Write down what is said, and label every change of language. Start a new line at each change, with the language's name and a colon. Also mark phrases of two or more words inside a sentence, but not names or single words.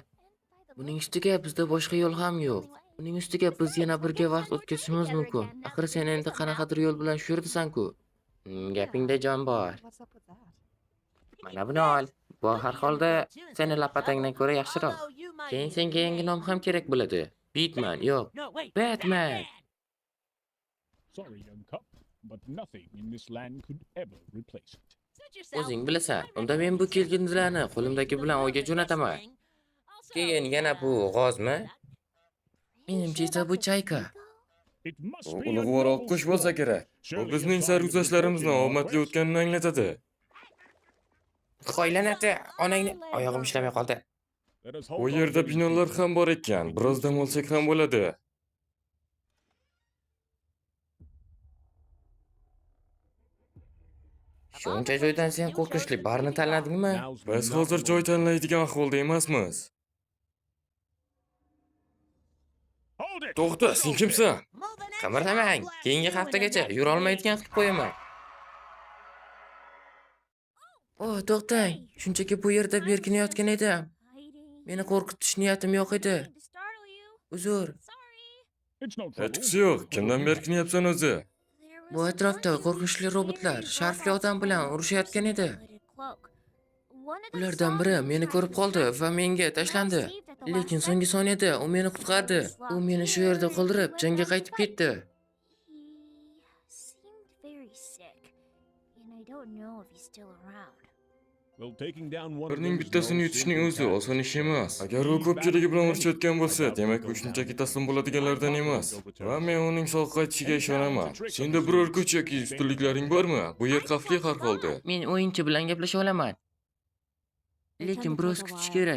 Uzbek: Buning ustiga bizda boshqa yo'l ham yo'q. Buning ustiga biz yana birga vaqt o'tkazishimiz mumkin. Axir sen endi qanaqadir yo'l bilan shu yerdasan-ku. Gapingda jon bor. Mana buni ol. Bu har holda seni lapatangdan ko'ra yaxshiroq. Keyin senga yangi nom ham kerak bo'ladi. Bitman, yo'q. Batman.
English: Sorry, young cop, but nothing in this land could ever replace it.
Uzbek: O'zing bilasan. Unda men bu kelgindilarni qo'limdagi bilan o'yga jo'nataman. Keyin yana bu g'ozmi? Menimcha esa bu chayka.
English: It must
Uzbek: Bu
English: be
Uzbek: ulug'vor oqqush bo'lsa kerak. Bu bizning sarguzashtlarimizni omadli o'tganini anglatadi. Qo'ylanati, onangni oyog'im ishlamay qoldi.
English: Let us
Uzbek: Bu
English: hold on
Uzbek: yerda
English: to these
Uzbek: binolar ham bor ekan. Biroz dam olsak ham bo'ladi. Shuncha joydan sen qo'rqinchli barni tanladingmi?
English: Now's
Uzbek: Biz
English: not
Uzbek: hozir
English: the
Uzbek: joy
English: moment.
Uzbek: tanlaydigan ahvolda emasmiz.
English: Hold it!
Uzbek: To'xta, sen kimsan? Qimirlamang. Keyingi haftagacha yura olmaydigan qilib qo'yaman. Oh, to'xtang. Shunchaki bu yerda berkinayotgan edim. Meni qo'rqitish niyatim yo'q edi. Uzr.
English: It's no trouble.
Uzbek: Hechqisi yo'q. Kimdan berkinyapsan o'zi? Bu atrofda qo'rqinchli robotlar sharfli odam bilan urushayotgan edi. Ulardan biri meni ko'rib qoldi va menga tashlandi. Lekin so'nggi soniyada u meni qutqardi. U meni shu yerda qoldirib, jangga qaytib ketdi.
English: He seemed very sick, and I don't know if he's still around. Well, taking down one of
Uzbek: Ularning
English: those
Uzbek: bittasini
English: no
Uzbek: yutishning o'zi
English: simple
Uzbek: oson
English: task.
Uzbek: ish emas. Agar u ko'pchiligi bilan urushayotgan bo'lsa, demak u shunchaki taslim bo'ladiganlardan emas. Va men uning sog' qaytishiga ishonaman. Senda biror kuch yoki ustunliklaring bormi? Bu yer xavfli har holda. Men o'yinchi bilan gaplasha olaman. Lekin biroz kutish kerak.